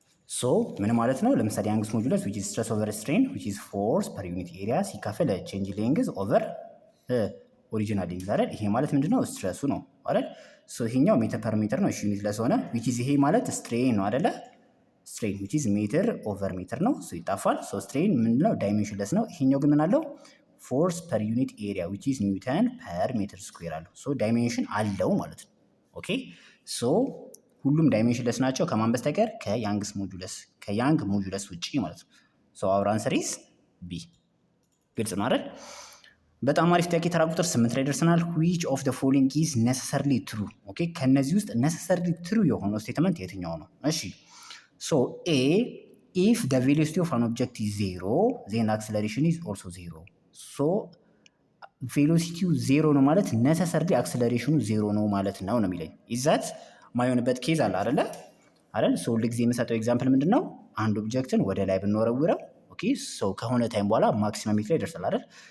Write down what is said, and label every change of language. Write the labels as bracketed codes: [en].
[am] so ምን ማለት ነው? ለምሳሌ [en] young's modulus which is stress over strain which is force per unit area [am] ሲካፈል [en] change length over original length [am] አይደል? ይሄ ማለት ምንድነው? ስትሬሱ ነው አይደል? so ይሄኛው ሜትር ፐር ሜትር ነው ዩኒት ለስ ሆነ which is ይሄ ማለት strain ነው አይደለ? strain which is ሜትር ኦቨር ሜትር ነው so ይጣፋል። so strain ምንድነው? ዳይሜንሽንለስ ነው። ይሄኛው ግን ምን አለው? ፎርስ ፐር ዩኒት ኤሪያ ዊች ኢዝ ኒውተን ፐር ሜትር ስኩዌር አለው። ሶ ዳይሜንሽን አለው ማለት ነው። ኦኬ ሶ ሁሉም ዳይሜንሽንለስ ናቸው ከማን በስተቀር ከያንግ ሞጁለስ ውጪ ማለት ነው። ሶ አወር አንሰር ኢዝ ቢ። ግልጽ ነው አይደል? በጣም አሪፍ ጥያቄ። ተራ ቁጥር 8 ላይ ደርሰናል። [en] which of the following is necessarily true? [am] ኦኬ ከነዚህ ውስጥ [en] necessarily true [am] የሆነው ስቴትመንት የትኛው ነው? [en] እሺ ሶ ኤ if the velocity of an object is 0 then acceleration is also 0. [am] ሶ ቬሎሲቲው 0 ነው ማለት [en] necessarily acceleration 0 [am] ነው ማለት ነው የሚለኝ። ይዛት ማይሆንበት ኬዝ አለ አይደል? ሶ ሁልጊዜ የምሰጠው ኤግዛምፕል ምንድነው? አንድ ኦብጀክትን ወደ ላይ ብንወረውረው ኦኬ ሶ ከሆነ ታይም በኋላ ማክሲመም ላይ ይደርሳል አይደል?